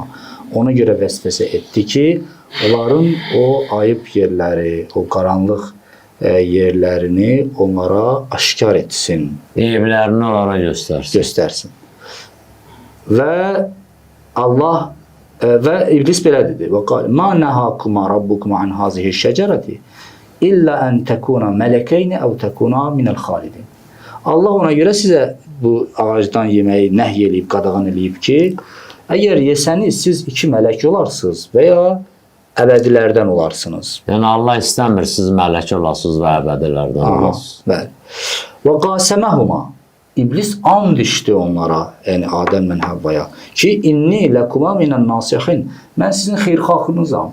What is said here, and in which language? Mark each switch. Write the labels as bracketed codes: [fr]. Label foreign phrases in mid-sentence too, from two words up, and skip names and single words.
[az] Ona görə vəsvəsə etdi ki, onların o ayıb yerləri, o qaranlıq yerlərini onlara aşkar etsin. Eyiblərini onlara göstərsin. Və Allah və iblis belə dedi. [ar] وقال: "ما نهاكما ربكم عن هذه الشجرة إلا أن تكونا ملكين أو تكونا من الخالدين." [az] Allah ona görə sizə bu ağacdan yeməyi nəhy eləyib, qadağan eləyib ki, əgər yesəniz siz 2 mələk olarsınız və ya əbədilərdən olarsınız. Yəni Allah istəmir siz mələk olasınız və əbədilərdən olasınız. Bəli. [ar] وقاسمهما, [az] İblis and içdi onlara, yəni Adəmlə Həvvaya ki, [ar] إني لكما من الناصحين, [az] mən sizin xeyrxahınızam.